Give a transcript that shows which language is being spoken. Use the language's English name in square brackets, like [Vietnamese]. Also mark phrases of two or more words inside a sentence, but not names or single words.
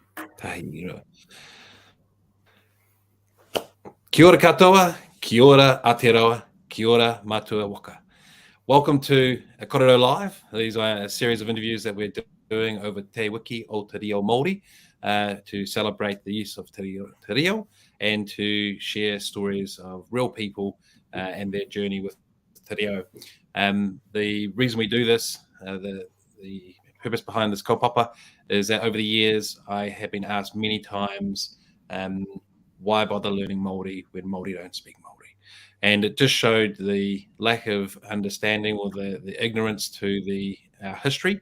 [Māori] Tahira. Kia ora katoa, kia ora Aotearoa, kia ora matua waka. [English] Welcome to Kōrero Live. These are a series of interviews that we're doing over Te Wiki o reo Māori to celebrate the use of [Māori] te reo [English] and to share stories of real people and their journey with [Māori] te reo. [English] The reason we do this, the purpose behind this kaupapa is that over the years I have been asked many times why bother learning Māori when Māori don't speak Māori? And it just showed the lack of understanding or the ignorance to our history.